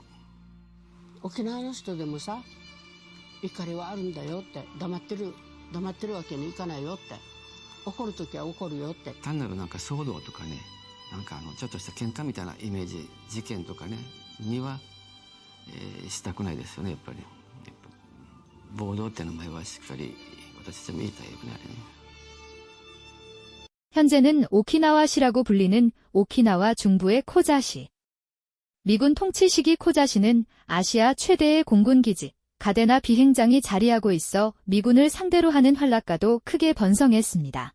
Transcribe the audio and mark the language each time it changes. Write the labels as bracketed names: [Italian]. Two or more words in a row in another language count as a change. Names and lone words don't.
[Japanese] 沖縄の人でもさ、怒りはあるんだよって、黙ってるわけにいかないよって、怒るときは怒るよって。単なるなんか騒動とかね、なんかちょっとした喧嘩みたいなイメージ、事件とかねには、したくないですよね。やっぱり暴動って名前はしっかり私たちも言いたいよね。 [Korean] 현재는 오키나와시라고 불리는 오키나와 중부의 코자시. 미군 통치 시기 코자시는 아시아 최대의 공군기지, 가데나 비행장이 자리하고 있어 미군을 상대로 하는 활락가도 크게 번성했습니다.